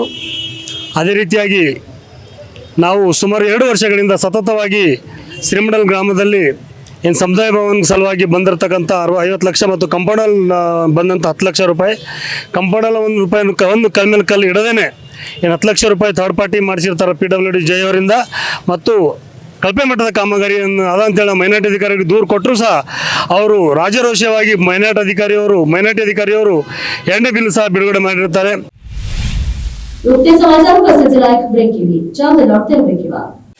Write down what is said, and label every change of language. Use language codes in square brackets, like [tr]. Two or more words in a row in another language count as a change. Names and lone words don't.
[kn] ಅದೇ ರೀತಿಯಾಗಿ ನಾವು ಸುಮಾರು 2 ವರ್ಷಗಳಿಂದ ಸತತವಾಗಿ ಶ್ರೀಮಂಡಲ್ ಗ್ರಾಮದಲ್ಲಿ ಏನು ಸಮುದಾಯ ಭವನ ಸಲುವಾಗಿ ಬಂದಿರತಕ್ಕಂಥ 50 ಲಕ್ಷ ಮತ್ತು ಕಂಪೌಂಡಲ್ ಬಂದಂಥ 10 ಲಕ್ಷ ರೂಪಾಯಿ, ಕಂಪೌಂಡಲ್ ಒಂದು ಕಲ್ಲು ಇಡದೇನೆ ಏನು 10 ಲಕ್ಷ ರೂಪಾಯಿ [en] third party [kn] ಮಾಡಿಸಿರ್ತಾರೆ PWD ಜೈ ಅವರಿಂದ. ಮತ್ತು ಕಳಪೆ ಮಟ್ಟದ ಕಾಮಗಾರಿಯನ್ನು ಅದಂತೇಳಿ ಮೈನಾರಿಟಿ ಅಧಿಕಾರಿಗೆ ದೂರು ಕೊಟ್ಟರು ಸಹ ಅವರು ರಾಜರೋಷವಾಗಿ ಮೈನಾರಿಟಿ ಅಧಿಕಾರಿಯವರು 2ನೇ ಬಿಲ್ ಸಹ ಬಿಡುಗಡೆ ಮಾಡಿರ್ತಾರೆ. [hi] समाचारों का सिलसिला एक ब्रेक के लिए जल्द लौटते हैं ब्रेक के बाद।